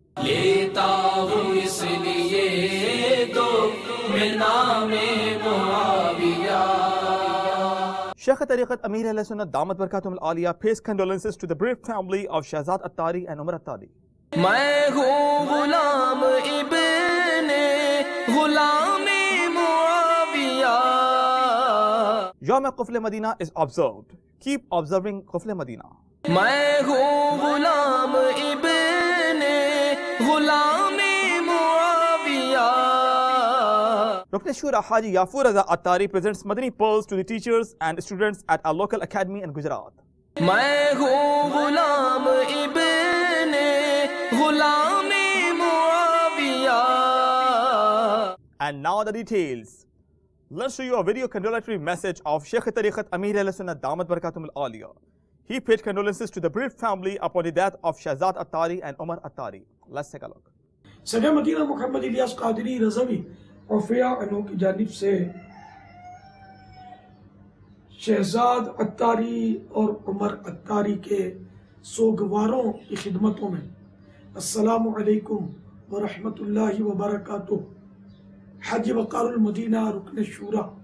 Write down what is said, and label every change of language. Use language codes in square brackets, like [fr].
[ur] لیتا ہوں اس لیے تو میں نام معاویہ۔ [en] Shaykh Tariqat Amir Ahl Sunnat Damat Barakatum Al-Aliyah pays condolences to the bereaved family of Shahzad Attari and Umar Attari. [ur] میں ہوں غلام ابن غلام معاویہ۔ [en] Yawm Qufl Madina is observed. Keep observing Qufl Madina. [ur] میں ہوں غلام ابن غلام معاویہ۔ [en] Rukn Shura Haji Yafur Raza Attari presents Madani pearls to the teachers and students at our local academy in Gujarat. [ur] میں ہوں غلام ابن غلام معاویہ۔ [en] And now the details. Let's show you a video condolatory message of Shaykh Tariqat Amir Ahl Sunnat Damat Barakatum Al-Aliyah. He paid condolences to the bereaved family upon the death of Shahzad Attari and Umar Attari. Let's take a look. [ur] صدر مدینہ محمد الیاس قادری رضوی عفیہ عنہ کی جانب سے شہزاد اتاری اور عمر اتاری کے سوگواروں کی خدمتوں میں السلام علیکم ورحمۃ اللہ وبرکاتہ۔ حج وقار المدینہ رکن شورا